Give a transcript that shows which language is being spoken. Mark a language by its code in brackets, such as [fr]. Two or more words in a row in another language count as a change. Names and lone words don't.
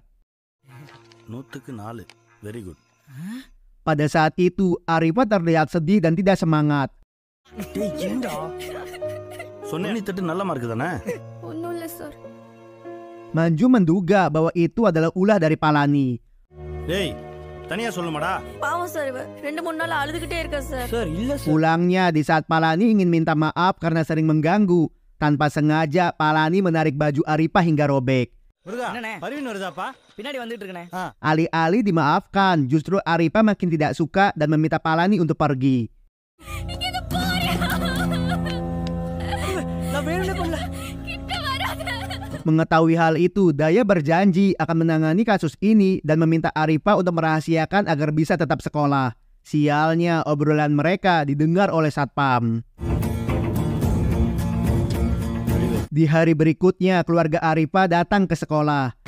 [ta] 100க்கு 4. [en] Very good. [id] Pada saat itu, Arifah terlihat sedih dan tidak semangat. [ta] சொன்னேன் நீ தட்டு நல்ல மார்க் தானே? ஒன்றும் இல்லை சார். [id] Manju menduga bahwa itu adalah ulah dari Palani. [ta] டேய் தனியா சொல்லுமாடா. பாவம் சார், இவ 2-3 நாள் அழுதுகிட்டே இருக்கா சார். சார் இல்ல சார். [id] Pulangnya di saat Palani ingin minta maaf karena sering mengganggu. Tanpa sengaja Palani menarik baju Arifah hingga robek. [ta] முருகா என்னண்ணே? பரிவின் வருதாப்பா? பின்னாடி வந்துட்டு இருக்கனே. [id] Alih-alih dimaafkan, justru Arifah makin tidak suka dan meminta Palani untuk pergi. [ta] நான் வேணும்னே பண்ணல. [id] Mengetahui hal itu, Daya berjanji akan menangani kasus ini dan meminta Arifah untuk merahasiakan agar bisa tetap sekolah. Sialnya, obrolan mereka didengar oleh Satpam. Di hari berikutnya, keluarga Arifah datang ke sekolah.